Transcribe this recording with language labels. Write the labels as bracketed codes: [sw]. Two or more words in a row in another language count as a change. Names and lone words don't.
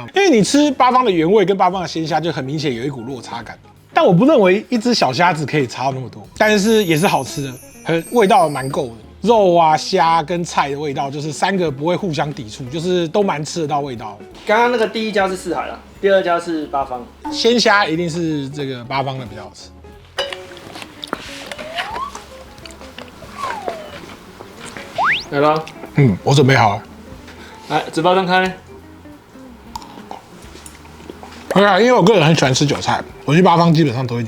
[zh] 因為你吃八方的原味跟八方的鮮蝦，就很明顯有一股落差感。但我不認為一隻小蝦子可以差到那麼多，但是也是好吃的。味道蠻夠的，肉啊、蝦跟菜的味道，就是3個不會互相抵觸，就是都蠻吃得到味道。剛剛那個第一家是四海了，第二家是八方。鮮蝦一定是這個八方的比較好吃。來了，我準備好了。來，紙包張開。因為我個人很喜歡吃韭菜，我去八方基本上都會點。